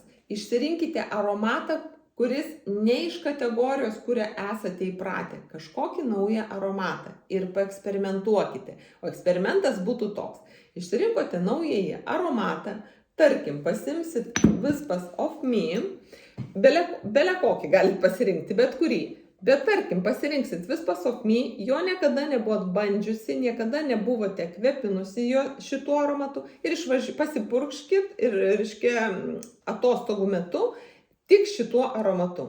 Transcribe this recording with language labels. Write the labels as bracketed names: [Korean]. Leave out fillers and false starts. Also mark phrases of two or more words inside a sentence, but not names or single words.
[Lithuanian] Išsirinkite aromatą, kuris ne iš kategorijos, kurią esate įpratę, kažkokį naują aromatą ir paeksperimentuokite. O eksperimentas būtų toks. Išsirinkote naująjį aromatą, tarkim, pasimsit Wispas of Me, bele kokį galite pasirinkti, bet kurį. Bet tarkim, pasirinksit Wispas of Me, jo niekada nebuvot bandžiusi, niekada nebuvote kvepinusi jo šituo aromatu ir pasipurkškit ir, reiškia, atostogų metu tik šituo aromatu.